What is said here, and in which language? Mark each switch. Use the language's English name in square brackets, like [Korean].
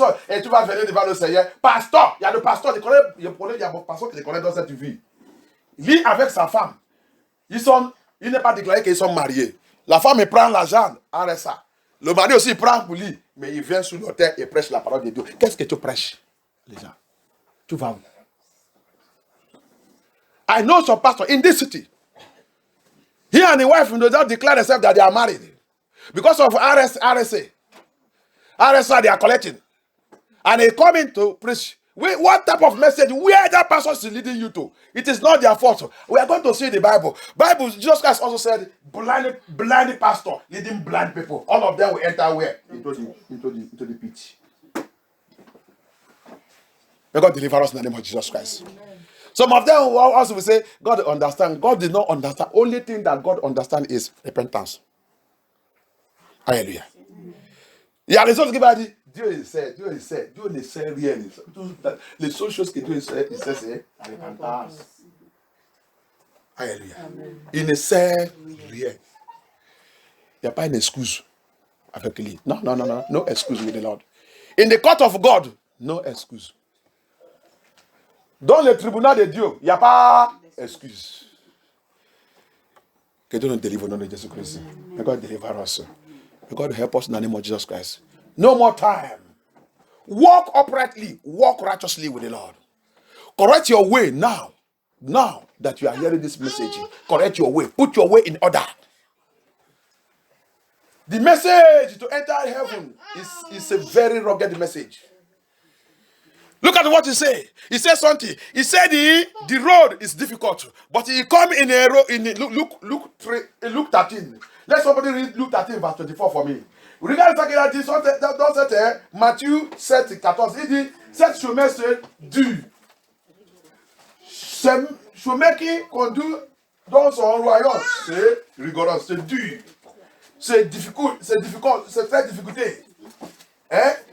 [French] Et tu vas venir devant le Seigneur. Pasteur, il y a le pasteur, il y a un pasteur qui les connaît dans cette vie. Il vit avec sa femme. Il n'est pas déclaré qu'ils sont mariés. La femme, elle prend l'argent, arrête ça. Le mari aussi, il prend pour lui, mais il vient sur l'autel et prêche la parole de Dieu. Qu'est-ce que tu prêches, les gens? Tu vas où? [English] I know some pastor in this city. He and his wife do not declare themselves that they are married. Because of RSA. RSA they are collecting. And they come in to preach. What type of message? Where that person is leading you to? It is not their fault. We are going to see the Bible. Jesus Christ also said, blind pastor leading blind people. All of them will enter where? Into the pit. May God deliver us in the name of Jesus Christ. Amen. Some of them also will say, God understand. God did not understand. Only thing that God understands is repentance. Hallelujah. [French] Il y a les autres qui vont dire, Dieu ne sait rien. Les seules choses que Dieu sait, c'est la repentance. Alléluia. Il ne sait rien. Il n'y a pas une excuse avec lui. [English] Non. No excuse with the Lord. In the court of God, no excuse. [French] Dans le tribunal de Dieu, il n'y a pas excuse. Que Dieu nous délivre au nom de Jésus-Christ. [English] May God deliver us. May God help us in the name of Jesus Christ. No more time. Walk uprightly. Walk righteously with the Lord. Correct your way now. Now that you are hearing this message, correct your way. Put your way in order. The message to enter heaven is a very rugged message. Look at what he said. He said something. He said the road is difficult, but he come in a road in Luke 13. Let somebody read Luke 13 verse 24 for me. [French] Regarde ça qu'il a dit dans cette Matthieu 7, 14. Il dit, cette chemin c'est dur. Ce chemin qui conduit dans son royaume, c'est rigoreux, c'est dur. C'est difficile, c'est très difficile. Hein?